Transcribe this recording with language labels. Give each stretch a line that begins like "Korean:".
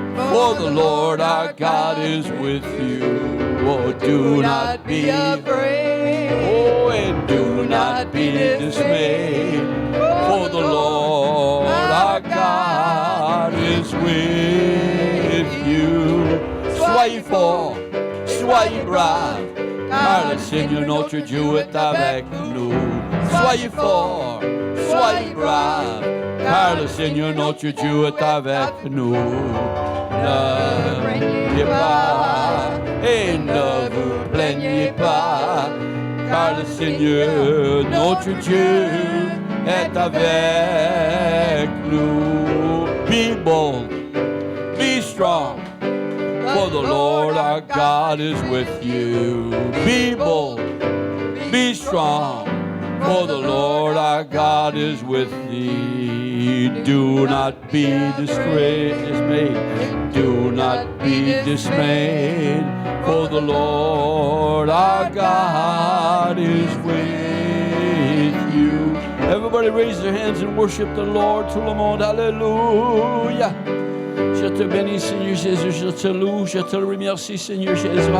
English: For the Lord our God is with you. Oh, do not be afraid. Oh, and do not be dismayed. For the Lord our God is with you.
French: Soyez forts, soyez braves, car le Seigneur notre Dieu est avec nous. Soyez forts, soyez braves, car le Seigneur notre Dieu est avec nous. Ne craignez pas et ne vous plaignez pas, car le Seigneur notre Dieu est avec nous.
English: Be bold, be strong, for the Lord our God is with you. Be bold, be strong, for the Lord our God is with thee. Do not be dismayed. Do not be dismayed, for the Lord our God is with you. Everybody raise their hands and worship the Lord.
French: Tout le monde, Alléluia. Je te bénis, Seigneur Jésus, je te loue, je te remercie, Seigneur Jésus.